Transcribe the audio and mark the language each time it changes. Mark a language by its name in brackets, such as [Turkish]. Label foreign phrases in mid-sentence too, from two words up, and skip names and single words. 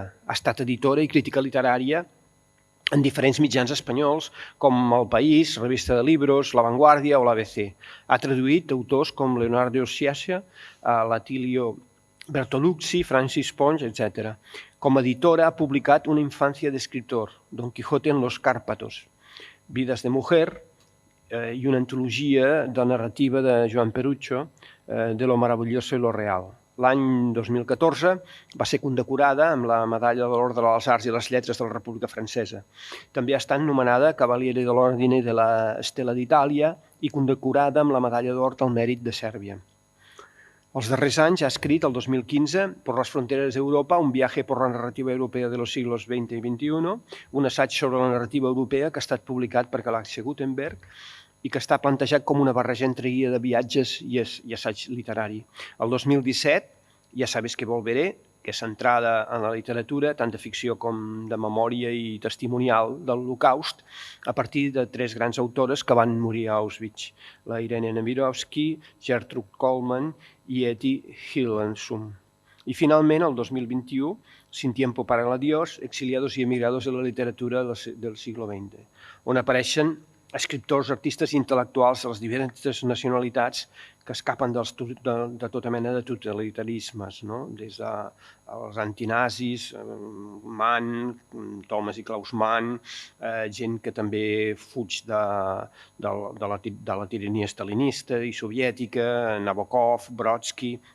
[Catalan] Ha estat editora i crítica literària en diferents mitjans espanyols, com El País, Revista de Libros, La Vanguardia o l'ABC. Ha traduït autors com Leonardo Sciascia, Latilio Bertolucci, Francis Ponç, etc. Com a editora ha publicat Una infancia de escritor, Don Quijote en los Cárpatos, Vidas de mujer i una antologia de narrativa de Joan Perucho, De lo maravilloso y lo real. L'any 2014 va ser condecorada amb la Medalla de l'Ordre de les Arts i les Lletres de la República Francesa. També ha estat nomenada Cavaliere de l'Ordine de la Stella d'Itàlia i condecorada amb la Medalla d'Or del Mèrit de Sèrbia. Els darrers anys ha escrit, el 2015, Por las fronteras de Europa, un viaje por la narrativa europea de los siglos XX y XXI, un assaig sobre la narrativa europea que ha estat publicat per Galàxia Gutenberg i que està plantejat com una barreja entre guia de viatges i assaig literari. El 2017, Ja sabes que volveré, que és centrada en la literatura, tant de ficció com de memòria i testimonial de l'Holocaust, a partir de 3 grans autores que van morir a Auschwitz, la Irene Nemirovsky, Gertrude Coleman i Etty Hillesum. I finalment, el 2021, Sin tiempo para el adiós, exiliados y emigrados de la literatura del siglo XX, on apareixen escriptors, artistes i intel·lectuals de les diferents nacionalitats que escapen de tota mena de totalitarismes, des dels antinazis, Mann, Thomas i Klaus Mann, gent que també fuig de la tirania stalinista i soviètica, Nabokov, Brodsky,